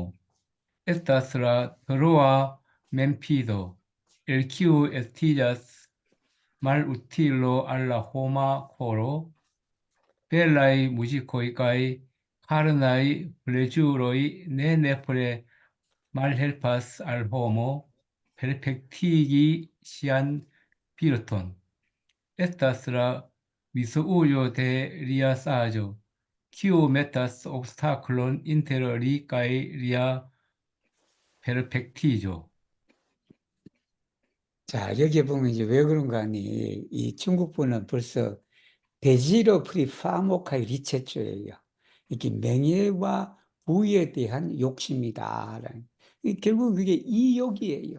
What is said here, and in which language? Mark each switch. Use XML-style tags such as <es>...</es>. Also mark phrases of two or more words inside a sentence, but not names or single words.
<eo>Estas la troa memfido, el kiu estiĝas malutilo al la homa koro, belaj muzikoj kaj karnaj plezuroj ne nepre malhelpas al homo perfektigi sian virton. Estas la misujo de lia saĝo, kiu metas obstaklon inter li kaj lia perfektiĝo.</eo> <ko>자, 여기 보면 이제 왜 그런가 하니, 이 중국분은 벌써 대지로 프리파모카이 리체초예요. 이게 명예와 부에 대한 욕심이다. 결국 그게 이욕이에요.</ko>